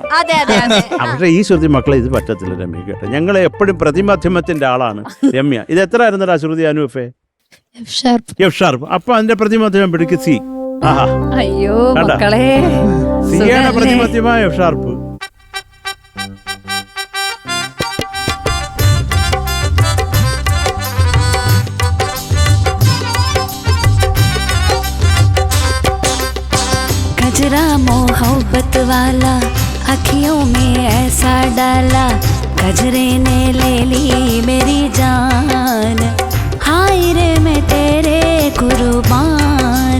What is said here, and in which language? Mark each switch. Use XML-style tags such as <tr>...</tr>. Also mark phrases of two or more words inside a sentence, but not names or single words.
<ml>പക്ഷെ ഈ ശ്രുതി മക്കളെ ഇത് പറ്റത്തില്ല രമ്യ കേട്ടോ. ഞങ്ങളെ എപ്പോഴും പ്രതിമാധ്യമത്തിന്റെ ആളാണ് രമ്യ. ഇത് എത്ര ആയിരുന്നടാ ശ്രുതി അനൂഫേ?</ml> <en>F sharp.</en> <ml>അപ്പൊ അതിന്റെ പ്രതിമാധ്യമം പിടിക്ക് സി. അയ്യോ മക്കളെ, സിയാണ് പ്രതിമാധ്യമായ</ml> <en>F sharp.</en> <hi>गजरा मोहब्बत वाला अखियों में ऐसा डाला, गजरे ने ले ली मेरी जान, हाय रे मैं तेरे कुर्बान।</hi>